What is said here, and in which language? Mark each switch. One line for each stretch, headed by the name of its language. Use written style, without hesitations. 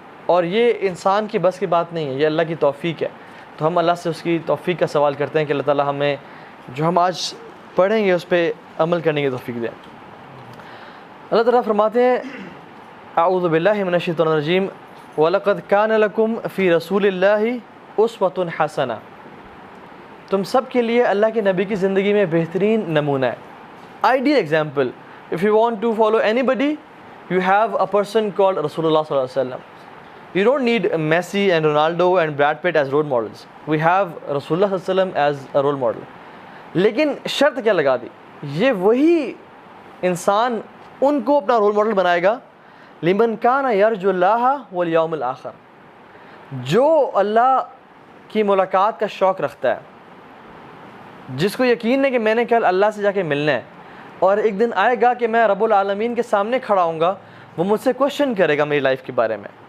Urdu: اور یہ انسان کی بس کی بات نہیں ہے، یہ اللہ کی توفیق ہے. تو ہم اللہ سے اس کی توفیق کا سوال کرتے ہیں کہ اللہ تعالیٰ ہمیں جو ہم آج پڑھیں گے اس پہ عمل کرنے کی توفیق دیں. اللہ تعالیٰ فرماتے ہیں
Arabic: اعوذ باللہ من الشیطان الرجیم وَلَقَدْ كَانَ لَكُمْ فِي رَسُولِ اللَّهِ أُسْوَةٌ حَسَنَةٌ،
Urdu: تم سب کے لیے اللہ کے نبی کی زندگی میں بہترین نمونہ ہے.
English: Ideal example. If you want to follow anybody, you have a person called Rasulullah sallallahu alaihi wasallam. You don't need Messi and Ronaldo and Brad Pitt as role models. We have Rasulullah sallallahu alaihi wasallam as a role model.
Urdu: لیکن شرط کیا لگا دی؟ یہ وہی انسان ان کو اپنا role model بنائے گا
Arabic: لمن کان یرجو اللہ والیوم الآخر،
Urdu: جو اللہ کی ملاقات کا شوق رکھتا ہے، جس کو یقین ہے کہ میں نے کل اللہ سے جا کے ملنا ہے اور ایک دن آئے گا کہ میں رب العالمین کے سامنے کھڑا ہوں گا، وہ مجھ سے کوشچن کرے گا میری لائف کے بارے میں.